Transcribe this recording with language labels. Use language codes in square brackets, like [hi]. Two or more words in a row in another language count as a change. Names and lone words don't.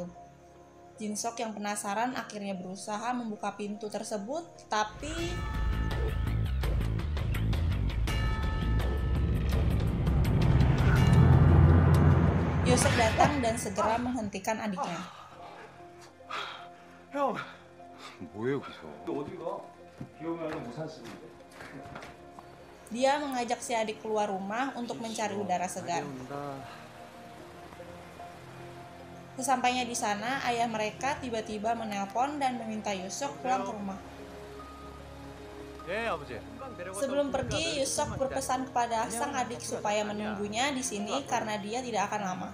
[id] Jin Sok yang penasaran akhirnya berusaha membuka pintu tersebut, tapi Yusok datang dan segera menghentikan adiknya. [ko] 형, 뭐해 여기서? 어디 가? 비 오면 우산 쓰고 있는데. [id] Dia mengajak si adik keluar rumah untuk mencari udara segar. Sesampainya di sana, ayah mereka tiba-tiba menelpon dan meminta Yusok pulang ke rumah. Sebelum pergi, Yusok berpesan kepada sang adik supaya menunggunya di sini karena dia tidak akan lama.